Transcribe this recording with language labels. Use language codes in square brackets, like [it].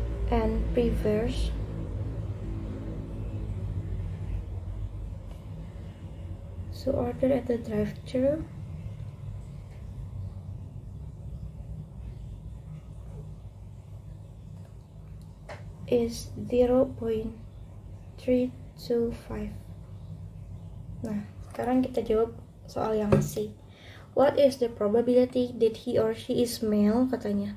[en] and prefers to order at the drive-thru is 0.325. [id] Nah, sekarang kita jawab soal yang C. [en] What is the probability that he or she is male, [id] katanya.